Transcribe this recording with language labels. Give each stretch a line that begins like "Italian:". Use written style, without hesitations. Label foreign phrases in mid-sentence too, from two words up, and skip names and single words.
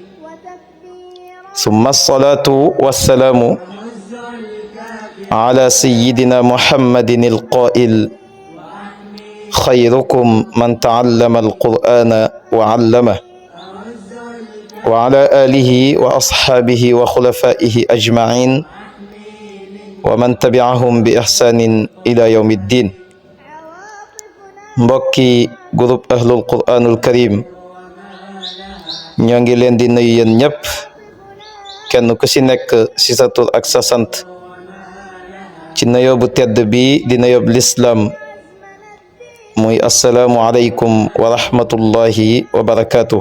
Arabic: ثم الصلاة والسلام على سيدنا محمد القائل: خيركم من تعلم القرآن وعلمه، وعلى آله وأصحابه وخلفائه أجمعين ومن تبعهم بإحسان إلى يوم الدين.
Wolof: mbokki groupe ahlul Qur'anul Karim ñoo ngi leen di nuyu yéen ñëpp, kenn ku ci nekk ci sa tur ak sa sant, ci nuyoo bu tedd bi di nuyoo lislaam muy
Arabic: السلام عليكم ورحمة الله وبركاته.